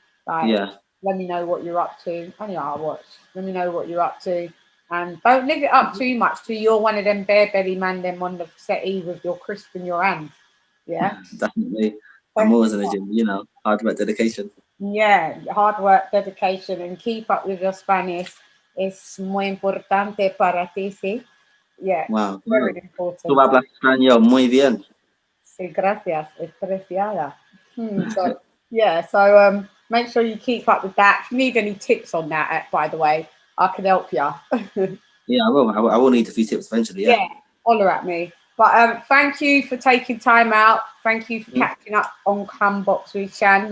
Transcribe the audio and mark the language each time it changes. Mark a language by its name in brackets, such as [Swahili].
[English] Like, let me know what you're up to. Anyway, I'll watch. Let me know what you're up to. And don't live it up too much till you're one of them bare belly man them on the settee with your crisp in your hand. Yeah. Definitely. I'm always in the gym, hard work, dedication. Yeah, hard work, dedication, and keep up with your Spanish. [Spanish] Es muy importante para ti, sí? [English] Yeah. Wow. Very important. [Spanish] Tú hablas español muy bien. Sí, gracias. Es preciada. [English] So make sure you keep up with that. If you need any tips on that, by the way, I can help you. Yeah, I will. I will need a few tips eventually. Yeah. Holler at me. But thank you for taking time out. Thank you for catching up on Come Box with Chann.